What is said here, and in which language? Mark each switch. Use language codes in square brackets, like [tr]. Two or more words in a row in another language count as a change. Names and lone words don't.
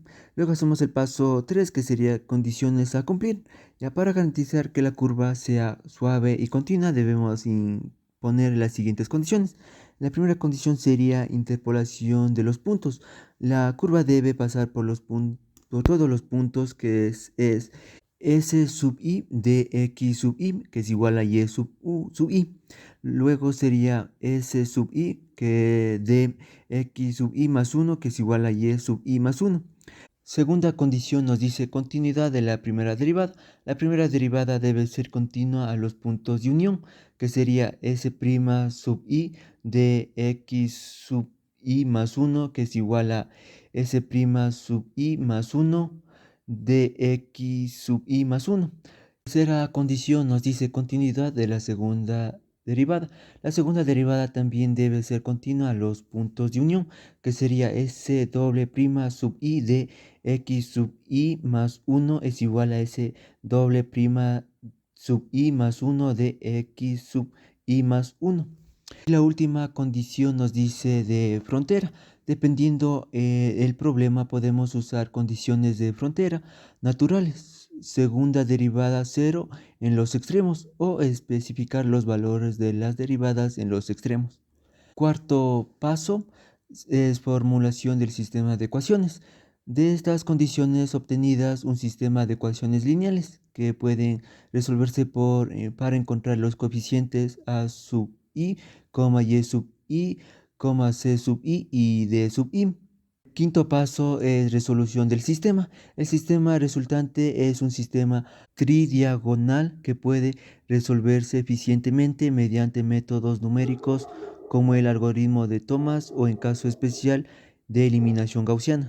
[es] Luego hacemos el paso 3, que sería condiciones a cumplir. Ya para garantizar que la curva sea suave y continua, debemos poner las siguientes condiciones. La primera condición sería interpolación de los puntos. La curva debe pasar por todos los puntos, que es S sub i de x sub i, que es igual a y sub i. Luego sería S sub i, que de x sub i más 1, que es igual a y sub i más 1. Segunda condición nos dice continuidad de la primera derivada. La primera derivada debe ser continua a los puntos de unión, que sería S' sub i de x sub i más 1, que es igual a S' sub i más 1 de x sub i más 1. Tercera condición nos dice continuidad de la segunda derivada. La segunda derivada también debe ser continua a los puntos de unión, que sería S doble prima sub i de x sub i más 1 es igual a S doble prima sub i más 1 de x sub i más 1. Y la última condición nos dice de frontera. Dependiendo el problema, podemos usar condiciones de frontera naturales, segunda derivada 0 en los extremos, o especificar los valores de las derivadas en los extremos. Cuarto paso es formulación del sistema de ecuaciones. De estas condiciones obtenidas, un sistema de ecuaciones lineales que pueden resolverse para encontrar los coeficientes a sub i, y sub i, c sub i y d sub i. Quinto paso es resolución del sistema. El sistema resultante es un sistema tridiagonal que puede resolverse eficientemente mediante métodos numéricos como el algoritmo de Thomas, o en caso especial de eliminación gaussiana.